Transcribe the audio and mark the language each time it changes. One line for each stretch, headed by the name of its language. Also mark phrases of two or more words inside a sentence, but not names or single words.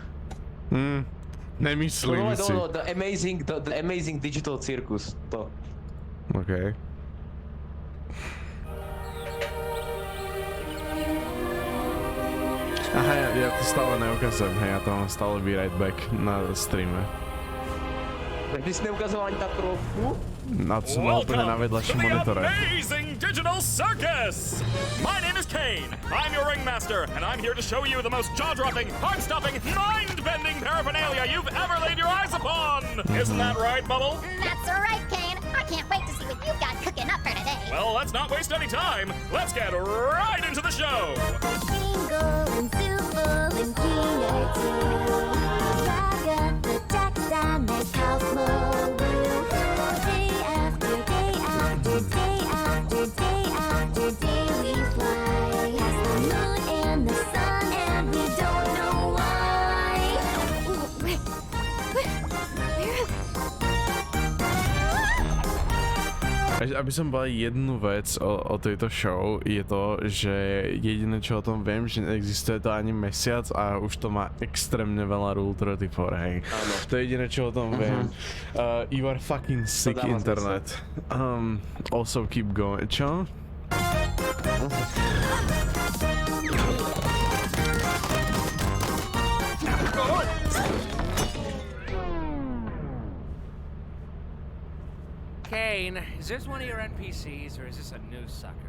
Slovak: Nemyslím si. The Amazing Digital Circus, to. OK. Aha, ja to stále neukazujem, hej, ja to mám stále
English: be right back
Slovak: na streame. Tak ty si neukazoval ani tá trochu? Na to som mal úplne na vedľašom monitore.
English: Amazing Digital Circus! My name is Kane. I'm your ringmaster, and I'm here to show you the most jaw-dropping, heart-stopping, mind-bending paraphernalia you've ever laid your eyes upon! Isn't that right, Bubble? That's right, Kane. I can't wait to see what you've got cooking up for today. Well, let's not waste any time. Let's get right into the show! Jingle and Zoofle and Peanut too. Drag up the deck and make house move. Day after day after day after day after day we fly past the moon and the sun and we don't know why.
Slovak: Aby som povedal jednu vec o tejto show, je to, že jediné čo o tom viem, že neexistuje to ani mesiac a už to má extrémne veľa Rule 34, hej. Áno. To je jediné čo o tom viem.
English: You are fucking sick, internet. Also keep going. Čo? Kane, is this one of your NPCs or is this a new sucker?